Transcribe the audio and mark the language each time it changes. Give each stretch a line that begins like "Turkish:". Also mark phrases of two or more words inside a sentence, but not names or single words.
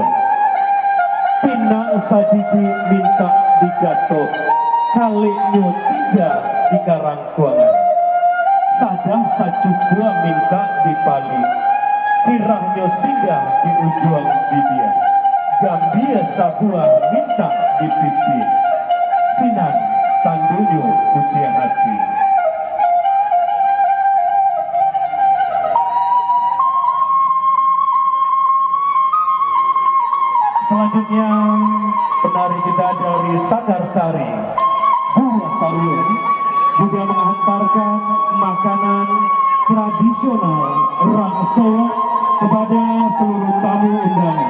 Minangkabau: Pinang sadidi minta digato, kalinyo tiga di karangkuangan. Sadah sacukua minta dipali, sirahnya singgah di ujung bibir. Gambia sabuah minta dipipi, sinan tandunyo putih hati.
Indonesian: Selanjutnya penari kita dari Sanggar Tari Buah Salun juga menghantarkan makanan tradisional Rang Solo kepada seluruh tamu undangan,